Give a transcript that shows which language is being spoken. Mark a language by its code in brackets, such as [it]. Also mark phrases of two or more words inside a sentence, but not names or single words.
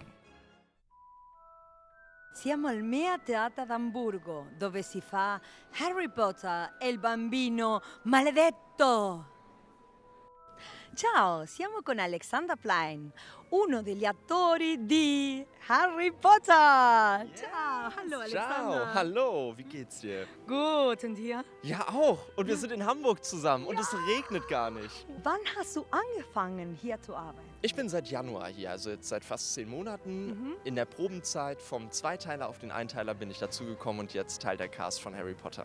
[it] Siamo al Mea Theater d'Amburgo, dove si fa Harry Potter e il bambino maledetto. Ciao, siamo con Alexander Plein, uno degli attori di Harry Potter. Ciao, [de] hallo Alexander. Ciao, hallo, wie geht's dir? Gut, und dir? Ja, auch. Und wir sind in Hamburg zusammen und es regnet gar nicht. Wann hast du angefangen, hier zu arbeiten? Ich bin seit Januar hier, also jetzt seit fast 10 Monaten. In der Probenzeit vom Zweiteiler auf den Einteiler bin ich dazugekommen und jetzt Teil der Cast von Harry Potter.